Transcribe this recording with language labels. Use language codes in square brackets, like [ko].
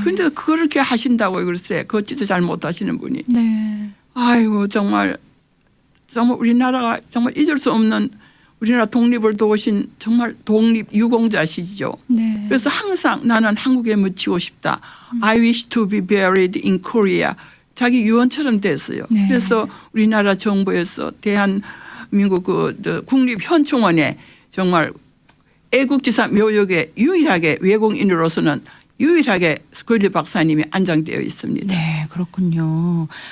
[ko] 그런데 그렇게 하신다고요. 글쎄 걷지도 잘 못하시는 분이. 네. 아이고 정말 우리나라가 정말 잊을 수 없는 우리나라 독립을 도우신 정말 독립 유공자시죠. 네. 그래서 항상 나는 한국에 묻히고 싶다. [en] I wish to be buried in Korea. [ko] 자기 유언처럼 됐어요. 네. 그래서 우리나라 정부에서 대한민국 그 국립현충원에 정말 애국지사 묘역에 유일하게 외국인으로서는 유일하게 스코필드 박사님이 안장되어 있습니다. 네, 그렇군요.